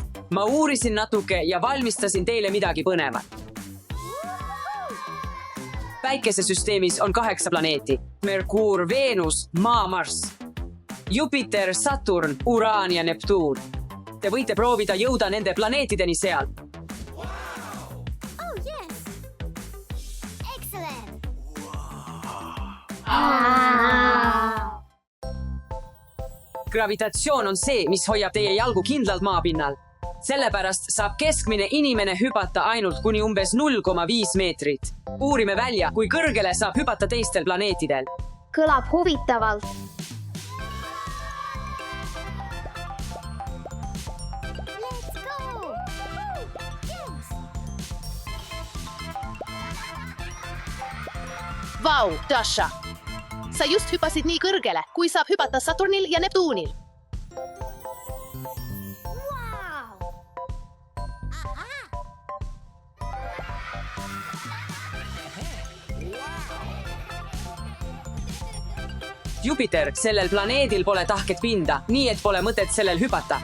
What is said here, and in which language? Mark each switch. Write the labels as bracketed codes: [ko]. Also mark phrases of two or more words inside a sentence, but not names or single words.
[et] Ma uurisin natuke ja valmistasin teile midagi põnevat. Päikesesüsteemis on 8 planeeti. Merkuur, Venus, Maa, Marss, Jupiter, Saturn, Uraan ja Neptuun. Te võite proovida jõuda nende planeetideni seal. [en] Oh, yes. Excellent. [et] Gravitatsioon on see, mis hoiab teie jalgu kindlalt maapinnal. Sellepärast saab keskmine inimene hüpata ainult kuni umbes 0,5 meetrit. Uurime välja, kui kõrgele saab hüpata teistel planeetidel. Kõlab huvitavalt. [en] Let's go. Yes. [et] Vau, Dasha. Sa just hüpasid nii kõrgele, kui saab hüpata Saturnil ja Neptuunil. [en] Wow. Aha. [et] Jupiter, sellel planeedil pole tahket pinda, nii et pole mõtet sellel hüpata.